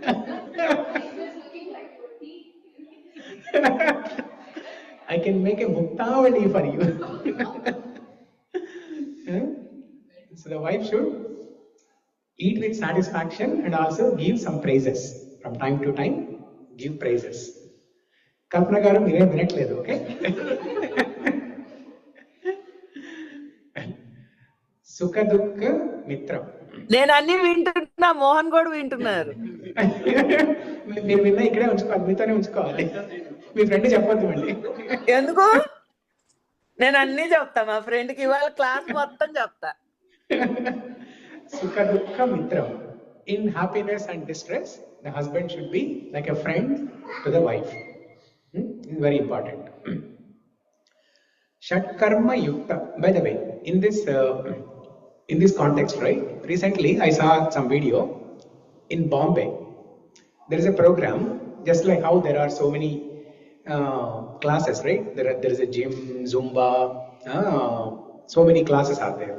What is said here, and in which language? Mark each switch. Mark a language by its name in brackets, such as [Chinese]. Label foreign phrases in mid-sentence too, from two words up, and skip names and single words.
[English] I can make a muktavali for you. So the wife should eat with satisfaction and also give some praises. From time to time, give praises. [Telugu] Kalpana garu, మీరు వినట్లేదు, okay? [Sanskrit] सुखदुःखेषु मित्रम्. [Telugu] నేను అన్ని వింటున్నా, మోహన్ కూడా వింటున్నారు. మీరు విన్నా ఇక్కడే ఉంచుకోవాలి, మీతోనే ఉంచుకోవాలి. మీ ఫ్రెండ్ చెప్పొద్దు మళ్ళీ. ఎందుకు? నేను అన్ని చెప్తా, మా ఫ్రెండ్ కి ఇవాళ క్లాస్ మొత్తం చెప్తా. [Sanskrit] सुखदुःखेषु मित्रम्. [English] In happiness and distress, the husband should be like a friend to the wife. This is very important. [Sanskrit] षट् कर्म युक्ता. [English] By the way, in this context, right? Recently, I saw some video in Bombay. There is a program, just like how there are so many classes, right? There is a gym, Zumba, so many classes are there.